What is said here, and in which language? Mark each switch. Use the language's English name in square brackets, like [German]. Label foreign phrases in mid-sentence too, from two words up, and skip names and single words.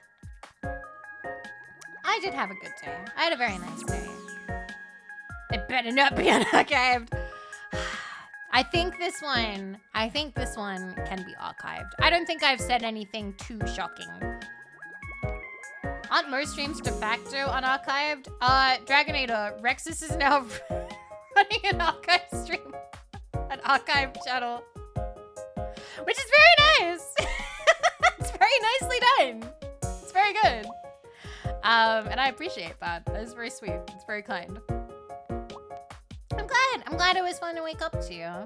[English] I did have a good day. I had a very nice day. It better not be unarchived. I think this one can be archived. I don't think I've said anything too shocking. Aren't most streams de facto unarchived? Dragonator, Rexus is now running an archive stream. An archive channel. Which is very nice. It's very nicely done. It's very good. And I appreciate that. That is very sweet. It's very kind. I'm glad it was fun to wake up to.